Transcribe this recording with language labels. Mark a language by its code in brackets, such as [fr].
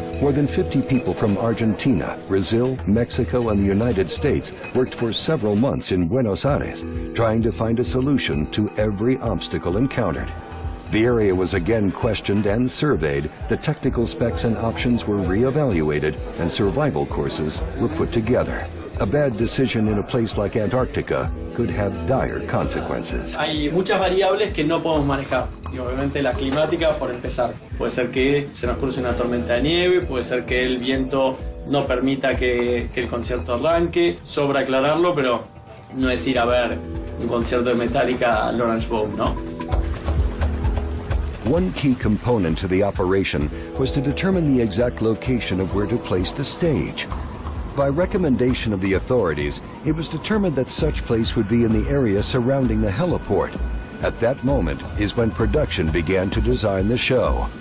[en] More than 50 people from Argentina, Brazil, Mexico, and the United States worked for several months in Buenos Aires, trying to find a solution to every obstacle encountered. The area was again questioned and surveyed, the technical specs and options were re-evaluated, and survival courses were put together. A bad decision in a place like Antarctica could have dire consequences. [es] Hay muchas variables que no podemos manejar. Y obviamente la climática, por empezar. Puede ser que se nos cruce una tormenta de nieve, puede ser que el viento no permita que el concierto arranque. Sobra aclararlo, pero no es ir a ver un concierto de Metallica al Orange Bowl, ¿no? [en] One key component to the operation was to determine the exact location of where to place the stage. By recommendation of the authorities, it was determined that such place would be in the area surrounding the heliport. At that moment is when production began to design the show.